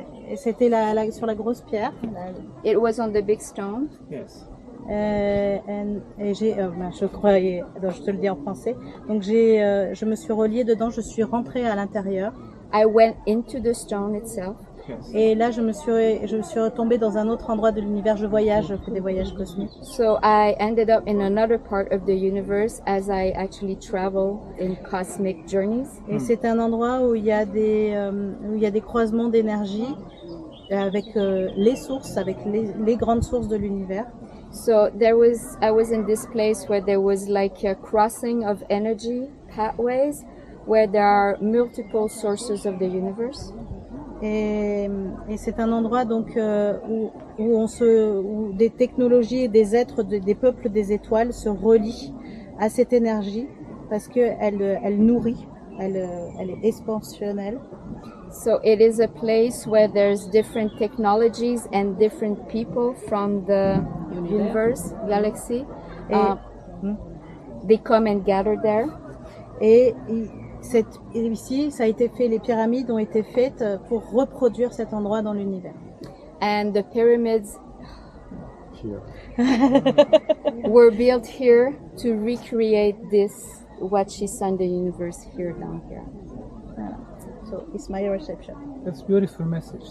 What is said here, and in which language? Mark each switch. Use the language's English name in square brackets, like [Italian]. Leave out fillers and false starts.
[French] Et c'était sur la grosse pierre. [English] It was on the big stone. Yes. [French] Et je croyais, donc je te le dis en français. Donc je me suis reliée dedans, je suis rentrée à l'intérieur. [English] I went into the stone itself. Yes. [French] Et là, je me suis retombée dans un autre endroit de l'univers. Je voyage, je fais des voyages cosmiques. [English] So I ended up in another part of the universe as I actually travel in cosmic journeys. [French] Et c'est un endroit où il y a des croisements d'énergie avec les sources, avec les grandes sources de l'univers. [English] So I was in this place where there was like a crossing of energy pathways where there are multiple sources of the universe. [French] Et c'est un endroit donc où des technologies et des êtres, des peuples des étoiles se relient à cette énergie parce que elle nourrit, elle est expansionnelle. [English] So it is a place where there's different technologies and different people from the universe, galaxy. They come and gather there. [French] Et ici, ça a été fait, les pyramides ont été faites pour reproduire cet endroit dans l'univers. [English] And the pyramids Here. were built here to recreate what she saw in the universe here down here. Voilà. So it's my reception. That's beautiful message.